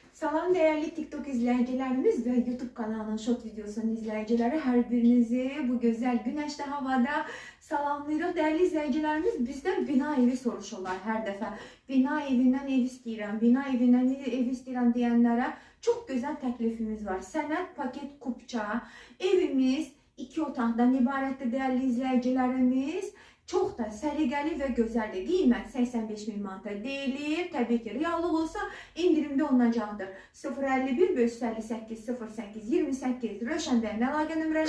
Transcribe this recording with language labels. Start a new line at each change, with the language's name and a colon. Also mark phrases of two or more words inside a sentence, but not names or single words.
Turkish: Salam değerli TikTok izleyicilerimiz ve YouTube kanalının short videosunun izleyicileri, her birinizi bu güzel güneşli havada salamlayırıq. Değerli izleyicilerimiz bizden bina evi soruşurlar her defa.
Azerbaijani: Bina evinden ev istəyirəm, bina evinden ev istəyirəm
Turkish: diyenlere çok güzel teklifimiz var.
Azerbaijani: Sənəd paket kupça evimiz 2 otaqdan ibarətdir
Turkish: değerli izleyicilerimiz. Çok da
Azerbaijani: səliqəli və gözəldir. Qiymət 85.000 manata deyilir. Təbii ki, reallıq olsa indirimdə olunacaqdır. 051 558 08 28 Rövşən bəyin əlaqə nömrələri